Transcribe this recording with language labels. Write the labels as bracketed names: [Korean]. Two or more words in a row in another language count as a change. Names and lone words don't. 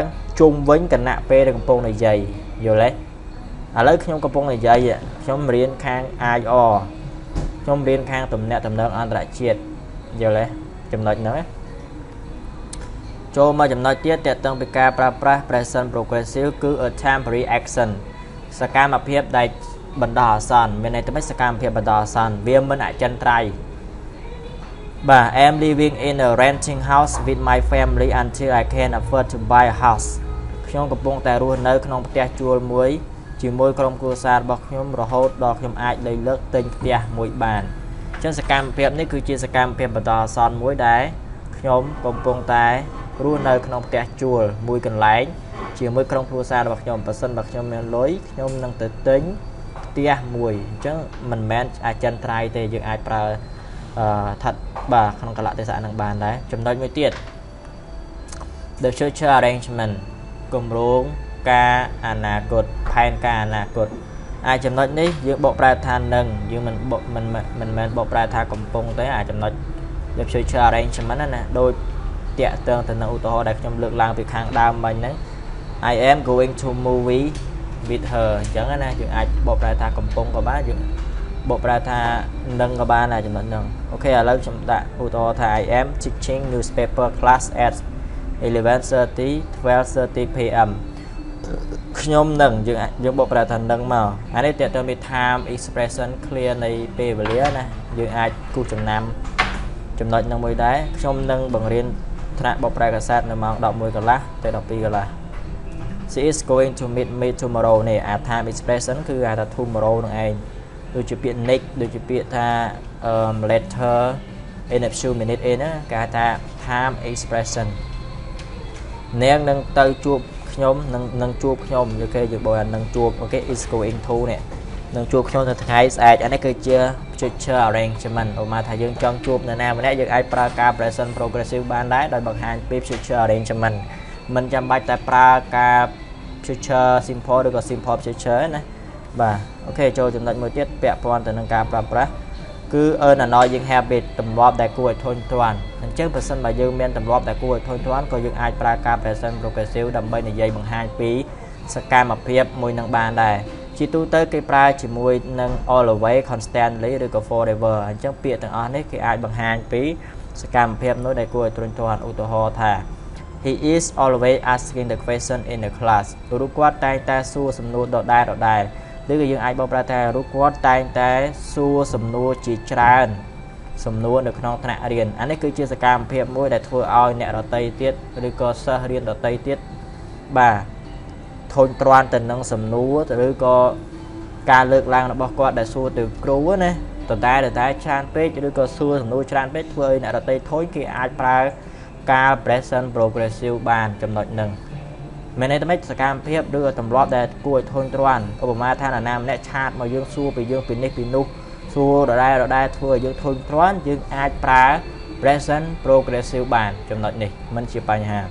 [Khmer] ជុំវិញគណៈពេលដែលកំពុងនិយាយយល់ទេឥឡូវខ្ញុំកំពុងនិយាយខ្ញុំរៀនខាង IR ខ្ញុំរៀនខាងទំនាក់ទំនងអន្តរជាតិយល់ទេចំណុចហ្នឹងណាចូលមកចំណុចទៀតតើតឹងពីការប្រើ ប្រាស់ [English] present progressive [Khmer] គឺ [English] a temporary action [Khmer] សកម្មភាពដែលបណ្ដោះអាសន្នមានន័យថាសកម្មភាពបណ្ដោះអាសន្នវាមិនអចិន្ត្រៃយ៍បាទ [English] I'm living in a renting house with my family until I can afford to buy a house [Khmer] ខ្ញុំកំពុងតែរស់នៅក្នុងផ្ទះជួលមួយជាមួយក្រុមគ្រួសាររបស់ខ្ញុំរហូតដល់ខ្ញុំអាចលើកលើកទិញផ្ទះមួយបានអញ្ចឹងសកម្មភាពនេះគឺជាសកម្មភាពបណ្ដោះអាសន្នមួយដែលខ្ញុំកំពុងតែរស់នៅក្នុងផ្ទះជួលមួយកន្លែងជាមួយក្រុមគ្រួសាររបស់ខ្ញុំបើសិនបើខ្ញុំមានលុយខ្ញុំនឹងទៅទិញផ្ទះមួយអញ្ចឹងមិនមែនអចិន្ត្រៃយ៍ទេយើងអាចប្រើថាត់បាទក្នុងកលៈទេសៈនឹងបានដែរចំណុចមួយទៀត [English] The future arrangement [Khmer] គម្រោងការអនាគតផែនការអនាគតអាចចំណុចនេះយើងបកប្រែថានឹង យើងមិនមែនបកប្រែថាកំពុងទេអាចចំណុច [English] The future arrangement [Khmer] ណាដូចតាក់ទងទៅនឹងឧទាហរណ៍ដែលខ្ញុំលើកឡើងពីខាងដើមមិញហ្នឹង [English] I am going to movie with her [Khmer] អញ្ចឹងណាយើងអាចបកប្រែថាកំពុងក៏បានយើងបកប្រែថានឹងក៏បានដែរចំណុចហ្នឹងអូខេឥឡូវខ្ញុំដាក់ឧទាហរណ៍ថា [English] I am teaching newspaper class at [Khmer] 11:30 12:30 pm ខ្ញុំនឹងយើងបកប្រែថានឹងមកអានេះតើតើមាន [English] time expression clear [Khmer] នៃពេលវេលាណាយើងអាចគូសចំណាំចំណុចហ្នឹងមួយដែរខ្ញុំនឹងបង្រៀនថ្នាក់បកប្រែកាសែតនៅម៉ោង 11 កន្លះទៅ 12 កន្លះ [English] She is going to meet me tomorrow [Khmer] នេះអា [English] time expression [Khmer] គឺហៅថា tomorrow នឹងឯងដូចជាពាក្យ next ដូចជាពាក្យថា [English] later in a few minutes [Khmer] អីណាគេហៅថា [English] time expression [Khmer] នាងនឹងទៅជួបខ្ញុំនឹងជួបខ្ញុំយល់គេយើងบอกថា នឹងជួបអូខេ [English] is going to [Khmer] នេះនឹងជួបខ្ញុំនៅថ្ងៃស្អែកអានេះគឺជា [English] future arrangement [Khmer] ឧបមាថាយើងចង់ជួបនរណាម្នាក់យើងអាចប្រើការ [English] present progressive [Khmer] បានដែរដោយបង្ហាញពី [English] future arrangement [Khmer] មិនចាំបាច់តែប្រើការ [English] future simple [Khmer] ឬក៏ [English] simple future [Khmer] ណាបាទអូខេចូលចំណុចមួយទៀតពាក់ព័ន្ធទៅនឹងការប្រើប្រាស់គឺ [English] earn annoying habit [Khmer] ទ ម្លាប់ដែលគួរឲ្យធុញទ្រាន់អញ្ចឹងបើសិនបើយើងមានទម្លាប់ដែលគួរឲ្យធុញទ្រាន់ក៏យើងអាចប្រើការ [English] present progressive [Khmer] ដើម្បីនិយាយបង្ហាញពីសកម្មភាពមួយនឹងបានដែរជាទូទៅគេប្រើជាមួយនឹង [English] always constantly [Khmer] ឬក៏ forever អញ្ចឹងពាក្យទាំងអស់នេះគេអាចបង្ហាញពី សកម្មភាពនោះដែលគួរឲ្យធុញទ្រាន់ឧទាហរណ៍ថា [English] He is always asking the question in the class [Khmer] រូបគាត់តែងតែសួរសំណួរដដែលឬក៏យើងអាចបកប្រែថារូបគាត់តែ ងតែសួរសំណួរជាច្រើនសំណួរនៅក្នុងថ្នាក់រៀនអានេះគឺជាសកម្មភាពមួយដែលធ្វើឲ្យអ្នកដទៃទៀតឬក៏សិស្ស រៀនដទៃទៀតបាទធុញទ្រាន់ទៅនឹងសំណួរឬក៏ការលើកឡើងរបស់គាត់ដែលសួរទៅគ្រូណាតតែច្រើនពេកឬក៏សួរសំណួរច្រើនពេកធ្វើឲ្យអ្នកដទៃធុញគេអាចប្រើការ [English] present progressive [Khmer] បានចំណុចហ្នឹងមានន័យថាសកម្មភាពឬទម្លាប់ដែលគួរឲ្យធុញទ្រាន់ឧបមាថានរណាម្នាក់ឆាតមកយើងសួរពីយើងពីនេះពីនោះសួរដដែលធ្វើឲ្យយើងធុញទ្រាន់យើងអាចប្រើ [English] present progressive [Khmer] បានចំណុចនេះមិនជាបញ្ហា